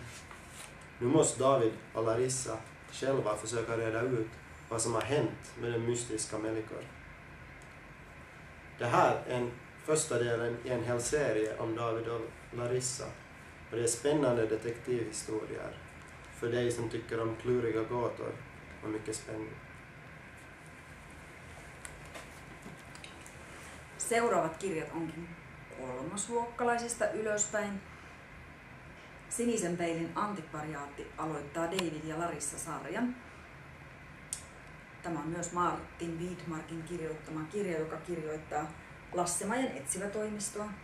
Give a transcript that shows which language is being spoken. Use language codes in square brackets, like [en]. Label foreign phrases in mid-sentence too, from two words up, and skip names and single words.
[sv] Nu måste David och Larissa själva försöka reda ut vad som har hänt med den mystiska Melikor. Det här är en första delen i en hel serie om David och Larissa. Och det är spännande detektivhistorier för dig som tycker om kluriga gåtor och mycket spänning. [fi] Seuraavat kirjat onkin kolmosluokkalaisista ylöspäin. Sinisen peilin antikvariaatti aloittaa David ja Larissa-sarjan. Tämä on myös Martin Widmarkin kirjoittama kirja, joka kirjoittaa Lasse-Majan etsivätoimistoa.